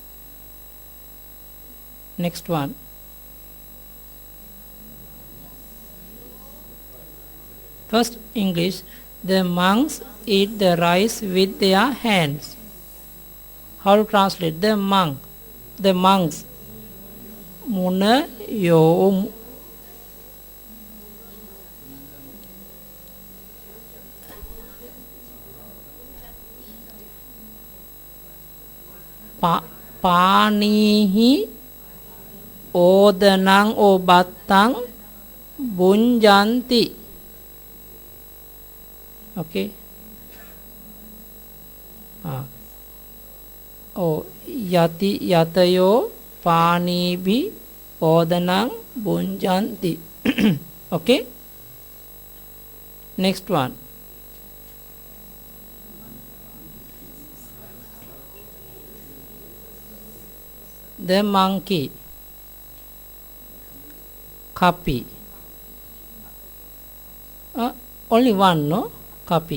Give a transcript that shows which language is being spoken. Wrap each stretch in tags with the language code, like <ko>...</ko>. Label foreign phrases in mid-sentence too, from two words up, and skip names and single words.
<en>Next one, first English. The monks eat the rice with their hands. How to translate? The monks.</en> <pi>Muna yo පානීහි ඕදනං ඔබත්තං බුඤ්ජන්ති. Okay. යති යතයෝ පානීභි ඕදනං බුඤ්ජන්ති.</pi> <en>Okay. Next one, the monkey. Copy. Only one, no? Copy.</en>